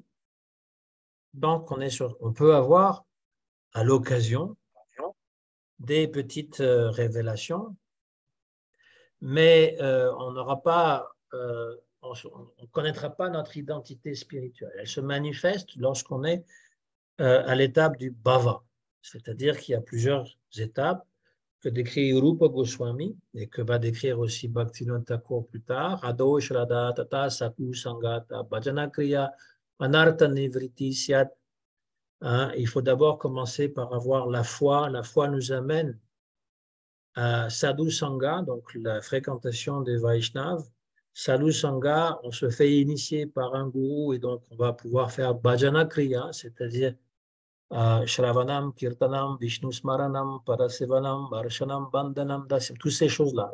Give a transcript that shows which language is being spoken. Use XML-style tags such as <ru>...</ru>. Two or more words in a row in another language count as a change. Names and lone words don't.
<fr>Donc, on peut avoir à l'occasion des petites révélations, mais on n'aura pas, on ne connaîtra pas notre identité spirituelle. Elle se manifeste lorsqu'on est à l'étape du bhava, c'est-à-dire qu'il y a plusieurs étapes que décrit Rupa Goswami et que va décrire aussi Bhaktivinoda Thakur plus tard.</fr> <sa>Ado Shraddha Tata Saku Sangata Bhajana Kriya Anartha Nivriti Syat.</sa> <fr>Il faut d'abord commencer par avoir la foi. La foi nous amène à</fr> <sa>Sadhu Sangha,</sa> <fr>donc la fréquentation des Vaishnavas.</fr> <sa>Sadhu Sangha,</sa> <fr>on se fait initier par un gourou et donc on va pouvoir faire</fr> <sa>Bhajana Kriya, c'est-à-dire Shravanam, Kirtanam, Vishnu Smaranam, Parasevanam, Varshanam, Bandhanam,</sa> <fr>toutes ces choses-là.</fr>